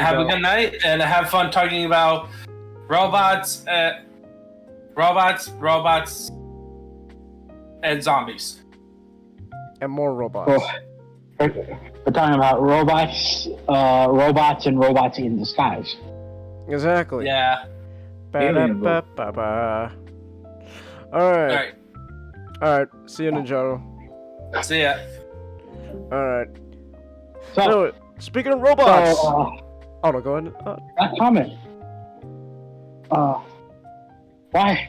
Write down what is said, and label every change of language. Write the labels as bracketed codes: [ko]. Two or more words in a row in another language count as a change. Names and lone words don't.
[en] Yeah, have a good night, and have fun talking about robots, and zombies. And more robots. We're talking about robots and robots in disguise. Exactly. Yeah. Ba-da-ba-ba-ba. Alright. Alright. See you, Ninjato. See ya. Alright. So, speaking of robots. oh no, go ahead. That comment. Why?